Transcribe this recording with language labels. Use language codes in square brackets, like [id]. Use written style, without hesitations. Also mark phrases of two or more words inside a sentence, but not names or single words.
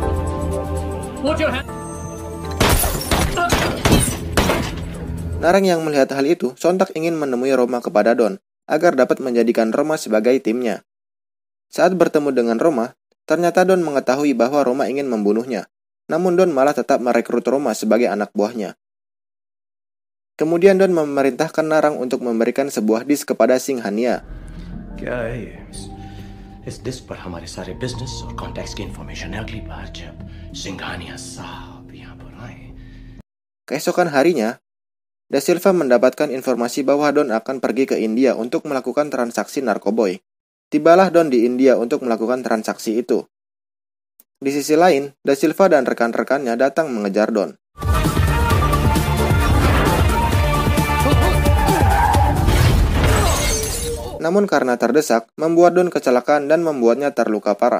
[id] Narang yang melihat hal itu sontak ingin menemui Roma kepada Don, agar dapat menjadikan Roma sebagai timnya. Saat bertemu dengan Roma, ternyata Don mengetahui bahwa Roma ingin membunuhnya, namun Don malah tetap merekrut Roma sebagai anak buahnya. Kemudian Don memerintahkan Narang untuk memberikan sebuah disk kepada Singhania. [hi] क्या है ये? इस डिस्क पर हमारे सारे बिजनेस और कॉन्टैक्ट्स की इंफॉर्मेशन है। अगली बार जब सिंघानिया साहब यहाँ पर आए [id] Keesokan harinya, Da Silva mendapatkan informasi bahwa Don akan pergi ke India untuk melakukan transaksi narkoboy. Tibalah Don di India untuk melakukan transaksi itu. Di sisi lain, Da Silva dan rekan-rekannya datang mengejar Don. Namun karena terdesak, membuat Don kecelakaan dan membuatnya terluka parah.